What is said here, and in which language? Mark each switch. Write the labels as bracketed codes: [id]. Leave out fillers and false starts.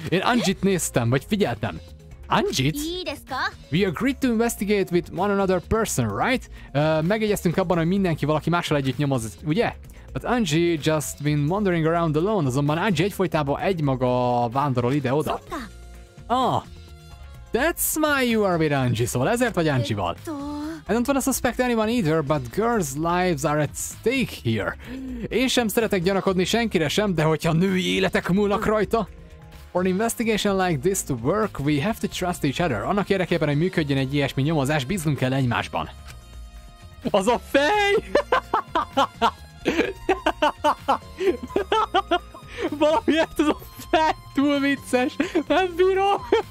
[hu] Én Angie-t néztem, vagy figyeltem. Angie-t? [en] We agreed to investigate with one another person, right? [hu] Megegyeztünk abban, hogy mindenki valaki mással együtt nyomoz, ugye? [en] But Angie just been wandering around alone, [hu] azonban Angie egyfolytában egymaga vándorol ide-oda. [en] That's why you are with Angie, [hu] szóval ezért vagy Angie-val. [en] I don't want to suspect anyone either, but girls' lives are at stake here. [hu] Én sem szeretek gyanakodni senkire sem, de hogyha női életek múlnak rajta. [en] For an investigation like this to work, we have to trust each other. [hu] Annak érdekében, hogy működjön egy ilyesmi nyomozás, bíznunk kell egymásban. Az a fej! Valamiért ez a fej túl vicces, nem bírom!